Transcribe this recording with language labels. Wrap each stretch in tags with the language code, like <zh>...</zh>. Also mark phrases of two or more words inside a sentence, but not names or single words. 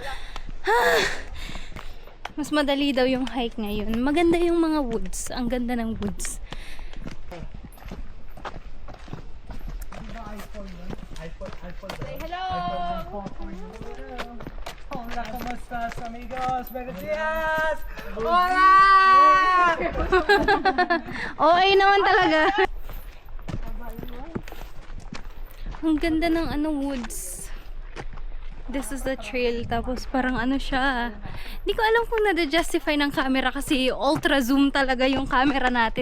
<tl>Mas madali daw yung hike ngayon. Maganda yung mga woods. Ang ganda ng woods.</tl> <en>Say hello.</en> <es>Hola, ¿cómo estás, amigos? Buenos días! Hola!</es> <tl>OA naman talaga. Ang ganda ng woods.</tl> <en>This is the trail.</en> <tl>Tapos parang siya. Hindi ko alam kung na-justify ng camera kasi</tl> <en>ultra zoom</en> <tl>talaga yung camera natin.</tl>